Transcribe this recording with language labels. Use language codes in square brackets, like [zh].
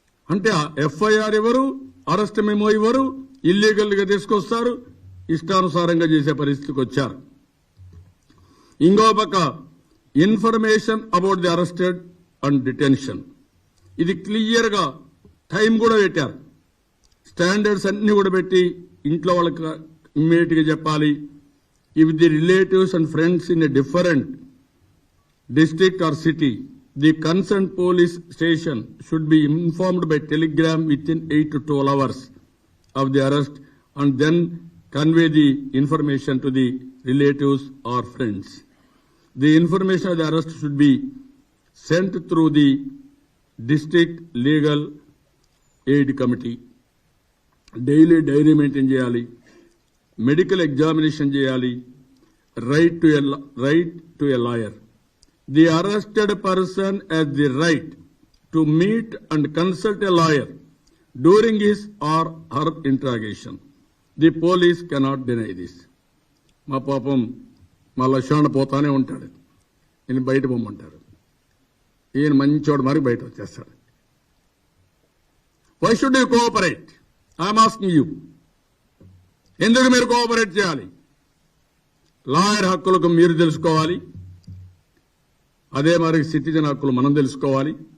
[te] అంటే ఎఫ్ఐఆర్ ఇవ్వరు, arrest memo ఇవ్వరు, ఇల్లీగల్ గా తీసుకొస్తారు, ఇష్టానుసారంగా చేసే పరిస్థితికి వచ్చారు. ఇంకో పక్క [en] Information about the arrested and detention. [te] ఇది క్లియర్ గా టైం కూడా పెట్టారు. స్టాండర్డ్స్ అన్ని కూడా పెట్టి ఇంట్లో వాళ్ళకి ఇమ్మీడియట్ గా చెప్పాలి. [en] If the relatives and friends in a different district or city, the concerned police station should be informed by telegram within 8 to 12 hours of the arrest and then convey the information to the relatives or friends. The information of the arrest should be sent through the district legal aid committee. Daily diary maintain [te] cheyali, [en] medical examination cheyali, right to a lawyer. The arrested person has the right to meet and consult a lawyer during his or her interrogation. The police cannot deny this. [te] మా పాపం మా లక్ష్మణ పోతానే ఉంటాడు. ఈయన బయట పోమంటారు. ఈయన మంచోడు మరి బయట వచ్చేస్తాడు. [en] Why should you cooperate? I'm asking you. [te] ఎందుకు మీరు కోఆపరేట్ చేయాలి? లాయర్ హక్కులకు మీరు తెలుసుకోవాలి, అదే మరి సిటిజన్ హక్కులు మనం తెలుసుకోవాలి.